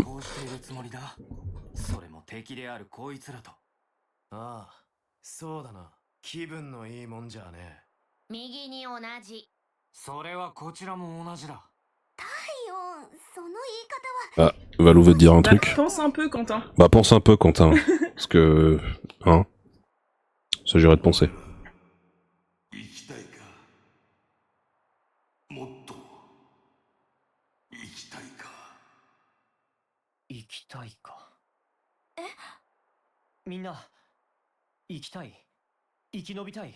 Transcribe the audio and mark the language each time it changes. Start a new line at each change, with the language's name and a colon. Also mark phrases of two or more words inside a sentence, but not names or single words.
Japanese: こうしているつもりだ。それも敵であるこいつらと。ああ、そうだな。気分のいいもんじゃねえ。右に同じ。それはこちらも同じだ。太陽、その言い方は。
French: Ah, Valou veut te dire un Bah, truc. pense un peu, Quentin. Bah, pense un peu, Quentin. Parce que... Hein? S'agirait de penser.
Japanese: 生きたいかもっと生きたいか生きたいか。みんな生きたい、生き延びたい。